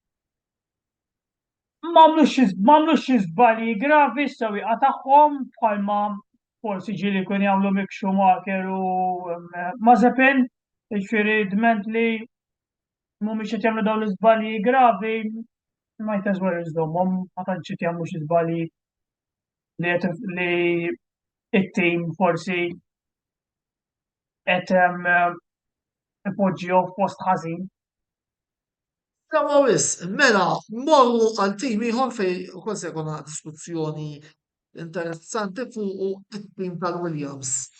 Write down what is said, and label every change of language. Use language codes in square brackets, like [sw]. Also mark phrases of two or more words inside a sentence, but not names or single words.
[mt] M'għamlux xi żbalji gravi s-sewwieqa tagħhom bħalma forsi ġieli jkun jagħmlu Mick Schumacher u Mazepin, jiġifieri dment li mhumiex qed jagħmlu dawn l-iżbalji gravi [en] might as well [mt] iżdommhom ma tantx qed jagħmlu xi żbalji li it-tim forsi qed ipoġġihom f'post ħażin. Sawa wisq, mela mmorru għal tim ieħor fejn ukoll se jkollna diskussjoni interessanti fuq it-tim tal-Williams.